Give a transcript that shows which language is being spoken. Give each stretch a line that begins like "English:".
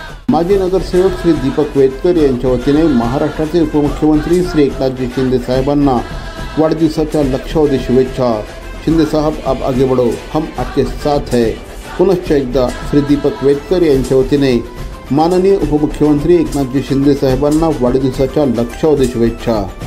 Marathi: माजी नगरसेवक श्री दीपक वेदकर यांच्या वतीने महाराष्ट्राचे उपमुख्यमंत्री श्री एकनाथजी शिंदे साहेबांना वाढदिवसाच्या लक्षावधी शुभेच्छा।
Hindi: शिंदे साहब आप आगे बढ़ो, हम आपके साथ है।
Marathi: पुनश्च एकदा श्री दीपक वेदकर यांच्या वतीने माननीय उपमुख्यमंत्री एकनाथजी शिंदे साहेबांना वाढदिवसाच्या लक्षावधी शुभेच्छा।